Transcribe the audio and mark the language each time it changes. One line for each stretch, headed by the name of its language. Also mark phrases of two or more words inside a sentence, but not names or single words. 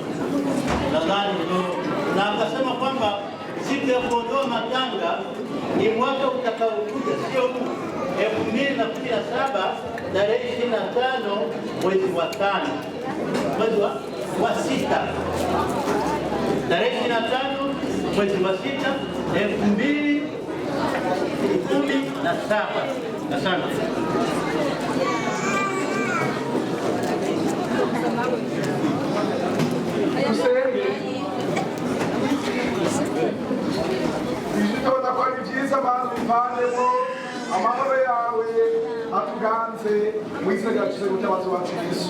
Swahili: Nadhani ndio na akasema kwamba siku ya kuondoa matanga ni mwaka utakaokuja, sio huu 2017 tarehe 25 mwezi wa 5 mwezi wa 6 tarehe 25 mwezi wa 6 2017. Asante.
Kinyarwanda: Tubona ko ari byiza abantu bivanemo amahoro yawe atuganze mu izina rya Kristo mutabazi wacu Yesu.